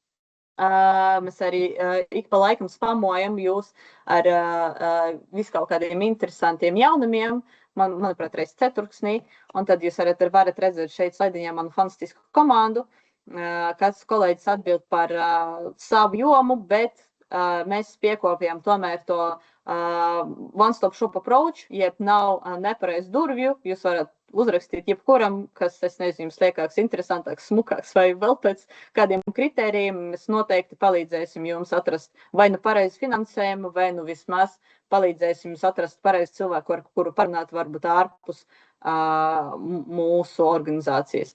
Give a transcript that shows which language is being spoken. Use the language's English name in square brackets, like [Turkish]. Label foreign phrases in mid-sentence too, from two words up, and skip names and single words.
[Latvian] Mēs arī ik pa laikam spamojam jūs ar visu kaut kādiem interesantiem jaunumiem, manuprāt, reiz ceturksnī, un tad jūs varat redzēt šeit slaidiņā manu fantastisku komandu, kāds kolēģis atbild par savu jomu, bet mēs piekopjam tomēr [English] to one-stop shop approach, [Latvian] jeb nav nepareiz durvju, jūs varat uzrakstīt jebkuram, kas, es nezinu, jums liekas interesantāks, smukāks vai vēl pēc kādiem kritērijiem, mēs noteikti palīdzēsim jums atrast vai nu pareizu finansējumu, vai nu vismaz palīdzēsim jums atrast pareizu cilvēku, ar kuru parunāt varbūt ārpus mūsu organizācijas.